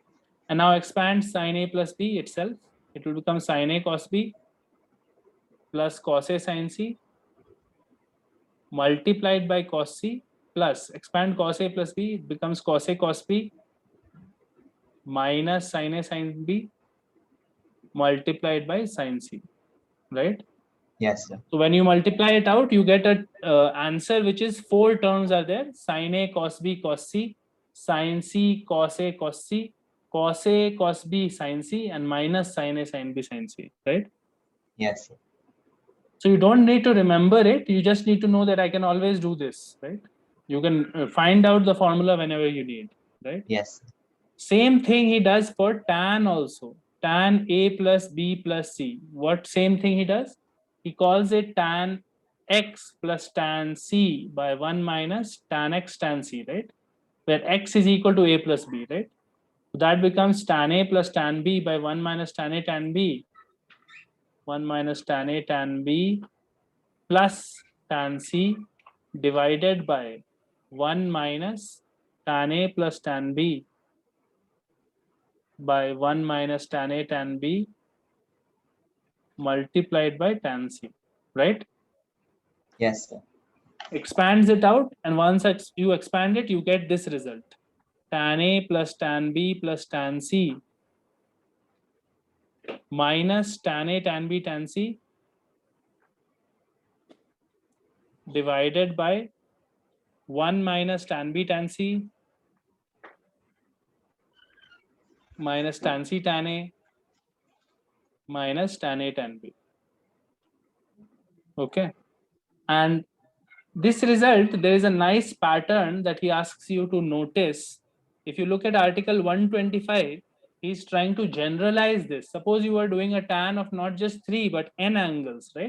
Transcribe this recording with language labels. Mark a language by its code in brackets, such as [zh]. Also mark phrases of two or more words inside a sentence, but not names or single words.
[en] And now expand sine a plus b itself. It will become sine a cos b plus cos a sine c multiplied by cos c plus expand cos a plus b, it becomes cos a cos b minus sine a sine b multiplied by sine c, right? Yes, sir. So when you multiply it out, you get a answer which is 4 terms are there: sine a cos b cos c, sine c cos a cos c, cos a cos b sine c, and minus sine a sine b sine c, right? Yes, sir. So you don't need to remember it. You just need to know that I can always do this, right? You can find out the formula whenever you need, right? Yes, sir. Same thing he does for tan also. Tan a plus b plus c. What same thing he does? He calls it tan x plus tan c by 1 minus tan x tan c, right? Where x is equal to a plus b, right? So that becomes tan a plus tan b by 1 minus tan a tan b, 1 minus tan a tan b plus tan c divided by 1 minus tan A plus tan B by 1 minus tan A tan B multiplied by tan C, right? Yes, sir. Expands it out, and once you expand it, you get this result. Tan A plus tan B plus tan C minus tan A tan B tan C divided by 1 minus tan B tan C minus tan C tan A minus tan A tan B. Okay. And this result, there is a nice pattern that he asks you to notice. If you look at article 125, he's trying to generalize this. Suppose you are doing a tan of not just 3 but n angles, right?